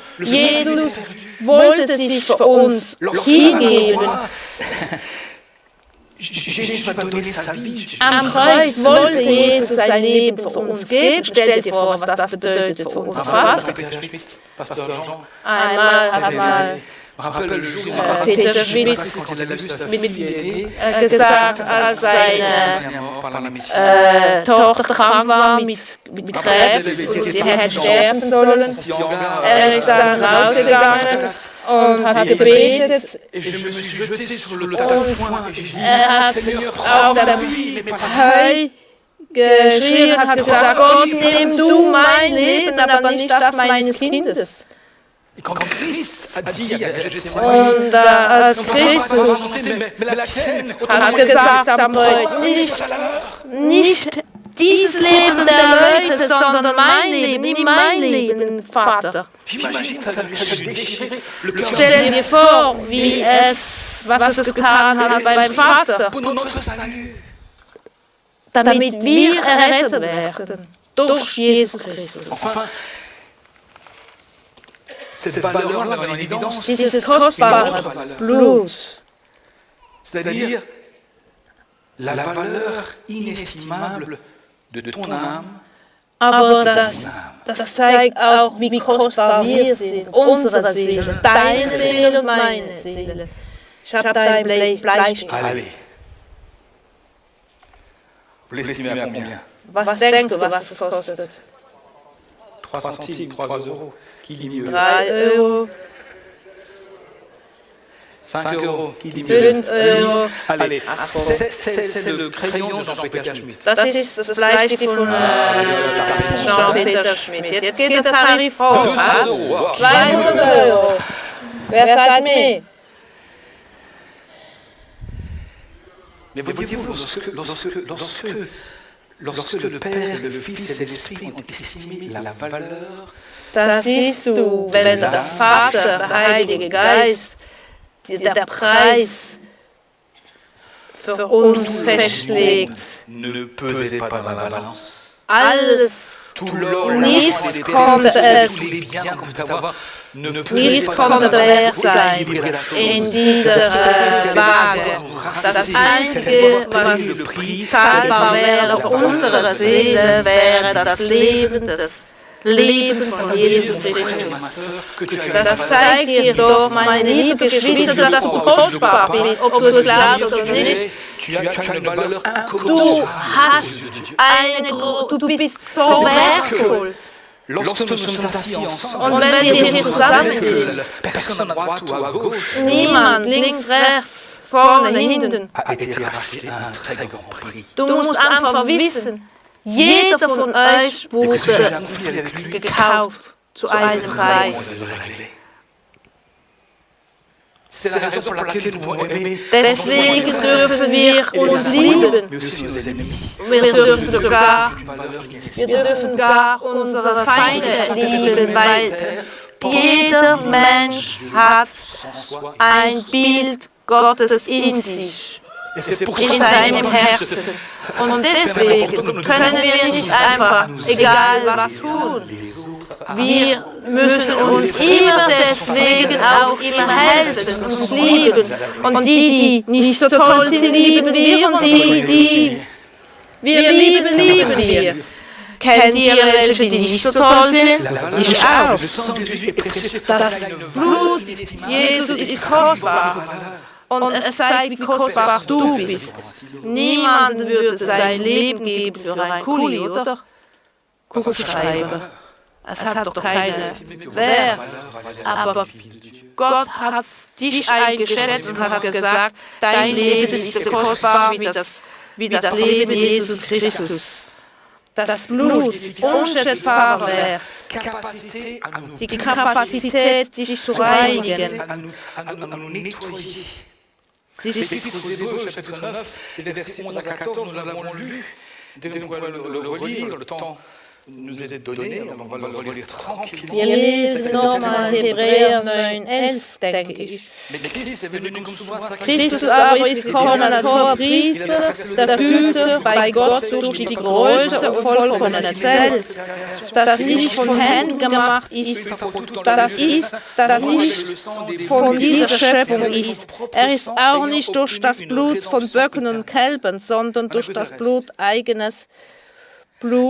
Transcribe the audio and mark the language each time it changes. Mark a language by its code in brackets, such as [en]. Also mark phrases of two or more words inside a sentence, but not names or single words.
[de] Jesus wollte sich für uns hingeben. Am Kreuz wollte Jesus sein Leben für uns geben. Stell dir vor, was das bedeutet für unseren Vater. Einmal [fr] Je me rappelle le jour Peter Schmidt quand il a vu sa fille aînée, [de] gesagt, als seine Tochter krank war mit Krebs und sie hätte sterben sollen. Ist dann rausgegangen und hat gebetet. [fr] et je me suis jeté sur le tas de foin et j'ai dit, [de] Hat [fr] Seigneur, [de] auf [fr] prends ma [de] dem [fr] vie, mais pas [de] Heu geschrien und hat gesagt, Gott, nimm du mein Leben, aber nicht das meines Kindes. [fr] Et quand Christ a dit à Gethsemane, [de] Und als Christus [fr] mais la tienne, [de] hat gesagt am Kreuz, nicht dieses Leben der Leute, sondern mein Leben, nimm mein Leben, Vater. [fr] j'imagine ça lui a déchiré le cœur [de] Stell dir vor, was es getan hat beim Vater, [fr] pour notre salut. [de] damit wir errettet werden durch Jesus Christus. [fr] Enfin, cette valeur-là met en évidence, [de] Dieses kostbare Blut, [fr] c'est-à-dire la valeur inestimable de ton âme, [de] aber das zeigt auch, wie kostbar wir sind, unsere Seele, deine Seele und meine Seele. Ich habe dein Bleistift. [fr] allez. Vous l'estimez à combien? [de] Was denkst du, was es kostet? [fr] 3 centimes, 3 euros. Qui dit mieux? [de] 3 Euro, [fr] 5 euros. Qui dit mieux? [de] 5 Euro. [fr] Allez, c'est le crayon de Jean-Peter Schmidt. [de] Das ist das Bleistift von Jean-Peter Schmidt. Jetzt geht der Tarif hoch. 200 Euro. Wer sagt mehr? [fr] Mais voyez-vous, lorsque le Père, le Fils et l'Esprit ont estimé la valeur, [de] Das siehst du, wenn der Vater, der Heilige Geist, der Preis für uns festlegt. [fr] ne pesait pas dans la balance. [de] Alles, [fr] Tout l'or, [de] nichts [fr] l'argent, les [de] konnte [fr] perles, tous [de] es, [fr] les biens qu'on peut avoir, ne [de] nichts [fr] pesaient pas dans [de] konnte [fr] la [de] wert [fr] balance. [de] sein in dieser Waage. Das Einzige, was zahlbar wäre auf unserer Seele, wäre das Leben von Jesus Christus. Das zeigt dir doch, meine liebe Geschwister, dass du kostbar bist, ob du es glaubst oder nicht. [fr] Tu as une valeur [de] Du [fr] incommensurable. [de] du bist so wertvoll. [fr] Lorsque nous sommes assis ensemble, [de] Und wenn wir hier zusammen [fr] que [de] sind, [fr] personne à droite ou à gauche [de] niemand, links, rechts, vorne, hinten, [fr] a été racheté à un très grand prix. [de] du musst einfach wissen, jeder von euch [fr] Et que si j'ai un [de] wurde [fr] conflit avec lui, [de] gekauft zu einem [fr] on [de] Preis. [fr] va le régler. C'est la raison pour laquelle nous pouvons aimer [de] Deswegen dürfen wir uns lieben. [fr] mais aussi nos ennemis. [de] Wir dürfen sogar, [fr] Une valeur [de] wir [fr] inestimable. [de] dürfen gar unsere Feinde lieben, weil jeder Mensch hat ein Bild Gottes in sich, [fr] Et c'est pour [de] in [fr] ça [de] seinem Herzen. Und deswegen können wir nicht einfach, egal was tun. Wir müssen uns immer deswegen auch immer helfen, uns lieben. Und die nicht so toll sind, lieben wir. Und die wir lieben wir. Kennt ihr welche, die nicht so toll sind? Ich auch. [fr] le sang de Jésus est précieux. [de] Das [fr] Ça a une [de] Blut [fr] valeur inestimable. [de] Jesus ist kostbar. Und es zeigt, wie kostbar du bist. Niemand würde sein Leben geben für einen Kuli, oder? Kugelschreiber. Es hat doch keinen Wert. Aber Gott hat dich eingeschätzt und hat gesagt, dein Leben ist so kostbar wie das Leben Jesus Christus. Das Blut, unschätzbarer Wert. [fr] Capacité à nous [de] Die Kapazität, dich zu reinigen. [fr] à nous nettoyer. [de] Die [fr] L'Épître aux Hébreux, chapitre 9, les versets 11 à 14, nous l'avons lu. Dès qu'on va le relire, le temps nous est donné, on va le relire tranquillement. [de] Wir lesen nochmal Hebräer 9,11, denke ich. [fr] Mais Christ est venu comme souvent sacrifice. [de] Christus aber ist gekommen als hoher Priester der Güter bei Gott durch die Größe und vollkommene Selbst, das nicht von Händen gemacht ist, das nicht von dieser Schöpfung ist. Er ist auch nicht durch das Blut von Böcken und Kälbern, sondern durch das Blut eigenes Blut